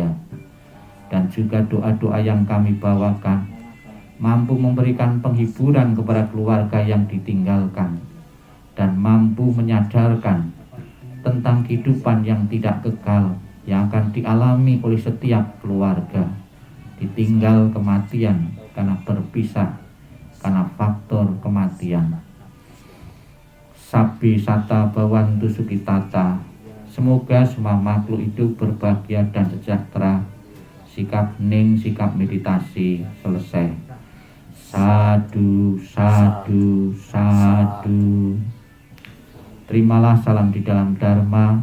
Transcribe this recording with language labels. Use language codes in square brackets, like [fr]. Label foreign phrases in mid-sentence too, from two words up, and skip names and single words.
[id] Dan juga doa-doa yang kami bawakan mampu memberikan penghiburan kepada keluarga yang ditinggalkan, dan mampu menyadarkan tentang kehidupan yang tidak kekal yang akan dialami oleh setiap keluarga, ditinggal kematian karena berpisah, karena faktor kematian. [pi] Sabi sata bawantu sukitata, [id] semoga semua makhluk hidup berbahagia dan sejahtera. Sikap hening, sikap meditasi selesai. [pi] Sadu, sadu, sadu. [id] Terimalah salam di dalam Dharma.